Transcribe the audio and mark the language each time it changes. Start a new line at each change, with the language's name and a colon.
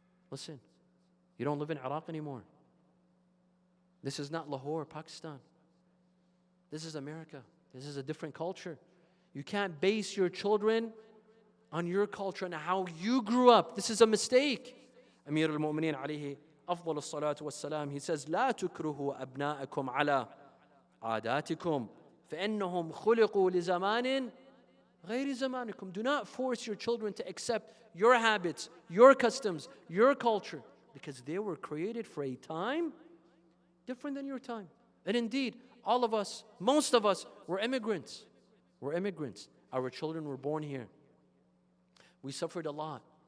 English: Listen, you don't live in Iraq anymore. This is not Lahore, Pakistan. This is America. This is a different culture. You can't base your children on your culture and how you grew up. This is a mistake.
Arabic: Amir al-Mu'mineen alayhi afdal as-salatu was-salam,
English: he says,
Arabic: لا تكرهوا أبناءكم على عاداتكم فإنهم خلقوا لزمان غير زمانكم.
English: Do not force your children to accept your habits, your customs, your culture, because they were created for a time different than your time. And indeed, all of us, most of us, were immigrants. We're immigrants. Our children were born here. We suffered a lot.